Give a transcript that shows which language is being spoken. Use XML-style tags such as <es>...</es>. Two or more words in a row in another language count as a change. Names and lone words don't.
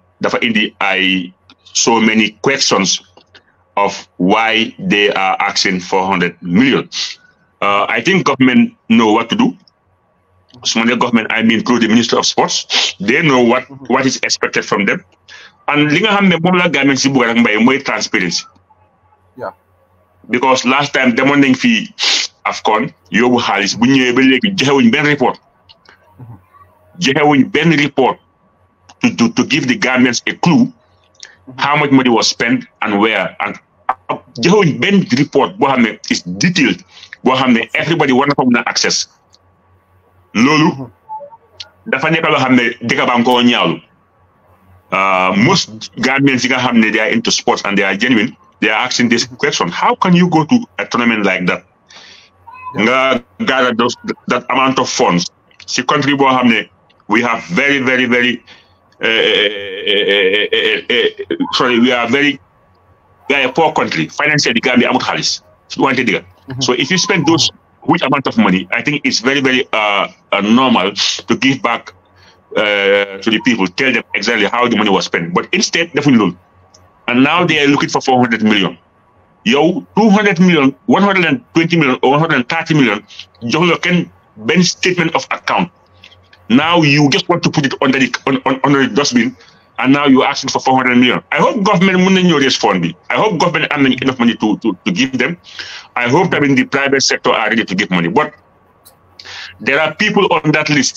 <en>Therefore, I so many questions of why they are asking 400 million. I think government know what to do. Somalia government, I mean through the Minister of Sports, they know what is expected from them.</en> <wo>And li nga xamne mom la government ci bëgg rek mbay moy transparency.</wo> <en>Yeah.</en> <wo>Because last time demon nañ fi AFCON yobu xaliss bu ñëwé ba légui joxewuñ ben report. Joxewuñ ben</wo> <en>report to give the Gambians a clue how much money was spent and where, and</en> <wo>joxewuñ ben</wo> <en>report</en> <wo>bo xamne</wo> <en>is detailed</en> <wo>bo xamne</wo> <en>everybody want to have access.</en> <wo>Lolu dafa nekk loo xam ne dëkk ba ko ñaawlu.</wo> <en>Most Gambians</en> <wo>yi nga xam ne</wo> <en>they are into sports and they are genuine, they are asking this question: how can you go to a tournament like that nga gather that amount of funds si country</en> <wo>boo xam ne</wo> <en>we have very, very, very we are a poor country financially.</en> <wo>Gambia amut xaalis wante diga.</wo> <en>So if you spend those which amount of money, I think it's very, very normal to give back to the people, tell them exactly how the money was spent. But instead, definitely, and now they are looking for 400 million. yow 200 million, 120 million, or 130 million,</en> <wo>jox la kenn benn</wo> <en>statement of account. Now you just want to put it under the dustbin, and now you're asking for 400 million. I hope government will respond. I hope government has enough money to give them. I hope that in the private sector are ready to give money. But there are people on that list.</en>